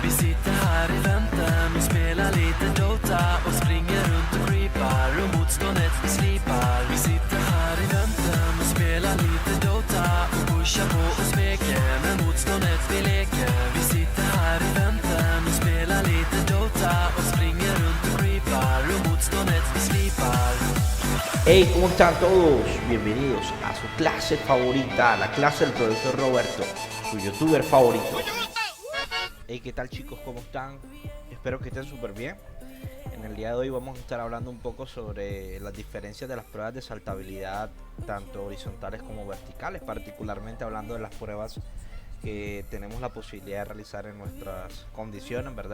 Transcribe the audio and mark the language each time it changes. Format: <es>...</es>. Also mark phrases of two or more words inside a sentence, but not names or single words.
<sv>Vi sitter här i väntan och spelar lite Dota och springer runt och creepar och motståndet vi slipar. Vi sitter här i väntan och spelar lite Dota och pushar på och smeker med motståndet vi leker. Vi sitter här i väntan och spelar lite Dota och springer runt och creepar och motståndet vi slipar.</sv> <es>Hey, ¿cómo están todos? Bienvenidos a su clase favorita, la clase del profesor Roberto, su youtuber favorito. Hey, ¿qué tal chicos? ¿Cómo están? Espero que estén súper bien. En el día de hoy vamos a estar hablando un poco sobre las diferencias de las pruebas de saltabilidad, tanto horizontales como verticales, particularmente hablando de las pruebas que tenemos la posibilidad de realizar en nuestras condiciones, ¿verdad?</es>